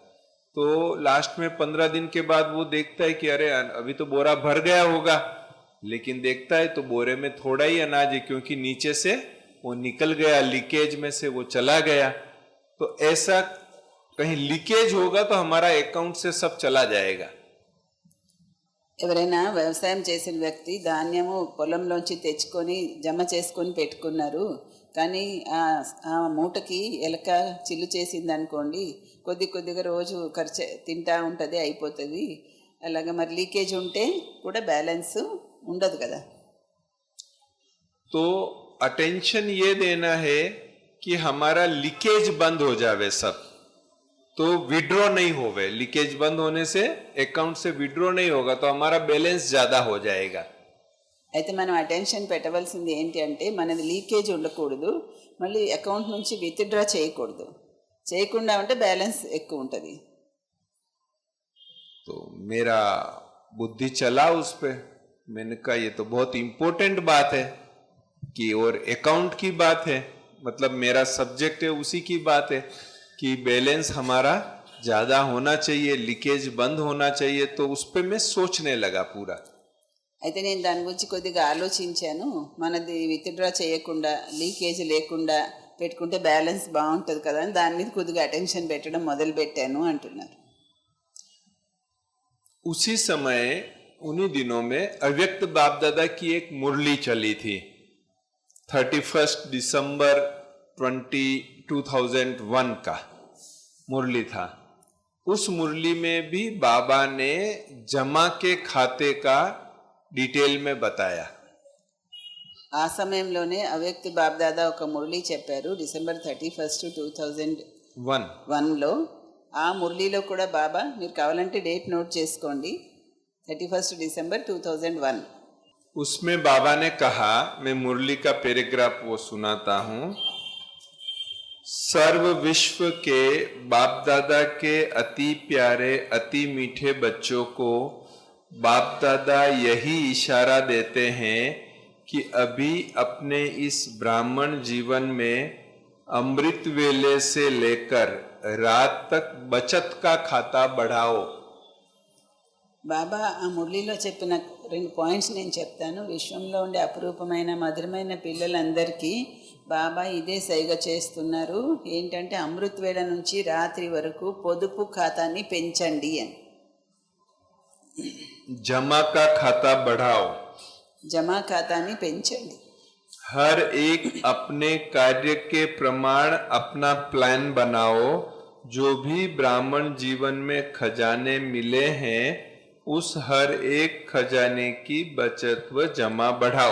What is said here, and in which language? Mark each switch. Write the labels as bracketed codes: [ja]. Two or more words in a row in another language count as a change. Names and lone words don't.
[hi] तो लास्ट में 15 दिन के बाद वो देखता है कि अरे अभी तो बोरा भर गया होगा, लेकिन देखता है तो बोरे में थोड़ा ही अनाज है, क्योंकि नीचे से वो निकल गया, लीकेज में से वो चला गया। तो ऐसा कहीं लीकेज होगा तो हमारा अकाउंट से सब चला जाएगा। [te] ఎవరైనా వ్యవసాయం చేసిన వ్యక్తి ధాన్యము పొలంలోంచి తెచ్చుకొని జమ చేసుకొని పెట్టుకున్నారు, కానీ ఆ మూటకి ఎలక చిల్లు చేసింది అనుకోండి, కొద్దిగా రోజు ఖర్చు తింటా ఉంటుంది, అయిపోతుంది. అలాగే మరి లీకేజ్ ఉంటే కూడా బ్యాలెన్స్ ఉండదు కదా. [hi] तो अटेंशन ये देना है कि हमारा लीकेज बंद हो जावे सब, तो विड्रॉ नहीं होवे। लीकेज बंद होने से अकाउंट से विड्रॉ नहीं होगा, तो हमारा बैलेंस ज्यादा हो जाएगा। [te] అయితే మనం అటెన్షన్ పెట్టవలసింది ఏంటి అంటే మనది లీకేజ్ ఉండకూడదు, మళ్ళీ అకౌంట్ నుంచి విత్డ్రా చేయకూడదు. చేయకుండా ఉంటే బ్యాలెన్స్ ఎక్కువ ఉంటుంది. [hi] तो मेरा बुद्धि चला उस पे, मैंने कहा ये तो बहुत इंपॉर्टेंट बात है कि, और अकाउंट की बात है, मतलब मेरा सब्जेक्ट है, उसी की बात है कि बैलेंस हमारा ज्यादा होना चाहिए, लीकेज बंद होना चाहिए। तो उस पे मैं सोचने लगा पूरा। [te] అయితే నేను దాని గురించి కొద్దిగా ఆలోచించాను. మనది విత్డ్రా చేయకుండా లీకేజ్ లేకుండా పెట్టుకుంటే బ్యాలెన్స్ బాగుంటుంది కదా అని దాని మీద కొద్దిగా అటెన్షన్ పెట్టడం మొదలు పెట్టాను అంటున్నారు. [hi] उसी समय उन्हीं दिनों में अव्यक्त बाप दादा की एक मुरली चली थी। 31 दिसंबर 2001 का मुरली था। उस मुरली में भी बाबा ने जमा के खाते का डिटेल में बताया। [te] ఆ సమయంలోనే అవ్యక్త బాబ్దాదా ఒక మురళి చెప్పారు. డిసెంబర్ 31, 2001లో ఆ మురళిలో కూడా బాబా, మీరు కావాలంటే [en] date note [te] చేసుకోండి, 31 డిసెంబర్ 2001. [hi] उसमें बाबा ने कहा, मैं मुरली का पैराग्राफ वो सुनाता हूं। सर्व विश्व के बाप दादा के अति प्यारे अति मीठे बच्चों को बाप दादा यही इशारा देते हैं कि अभी अपने इस ब्राह्मण जीवन में अमृत वेले से लेकर रात तक बचत का खाता बढ़ाओ। [te] బాబా ఆ మురళిలో చెప్పిన 2 పాయింట్స్ నేను చెప్తాను. విశ్వంలో ఉండే అపురూపమైన మధురమైన పిల్లలందరికీ బాబా ఇదే సైగ చేస్తున్నారు. ఏంటంటే అమృత్ వేళ నుంచి రాత్రి వరకు పొదుపు ఖాతాని పెంచండి అని. [hi] जमा का खाता बढ़ाओ, [te] జమా ఖాతాని పెంచండి. [hi] हर एक अपने कार्य के प्रमाण अपना प्लान बनाओ। जो भी ब्राह्मण जीवन में खजाने मिले हैं उस हर एक खजाने की बचत व जमा बढ़ाओ।